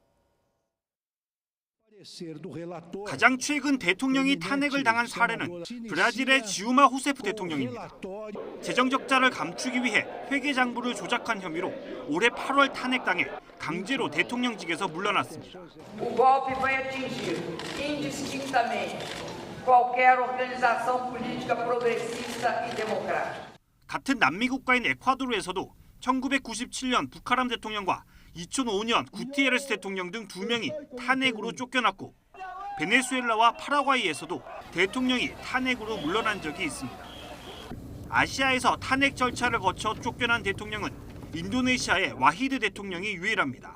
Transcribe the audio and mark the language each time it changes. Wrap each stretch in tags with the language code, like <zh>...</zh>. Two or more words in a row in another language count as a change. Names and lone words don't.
<ko>가장 최근 대통령이 탄핵을 당한 사례는 브라질의 지우마 후세프 대통령입니다. 재정 적자를 감추기 위해 회계장부를 조작한 혐의로 올해 8월 탄핵당해 강제로 대통령직에서 물러났습니다.</ko> <pt>O golpe vai atingir indistintamente qualquer organização política progressista e democrática.</pt> <ko>같은 남미 국가인 에콰도르에서도 1997년 부카람 대통령과 2005년 구티에레스 대통령 등 2명이 탄핵으로 쫓겨났고 베네수엘라와 파라과이에서도 대통령이 탄핵으로 물러난 적이 있습니다. 아시아에서 탄핵 절차를 거쳐 쫓겨난 대통령은 인도네시아의 와히드 대통령이 유일합니다.</ko>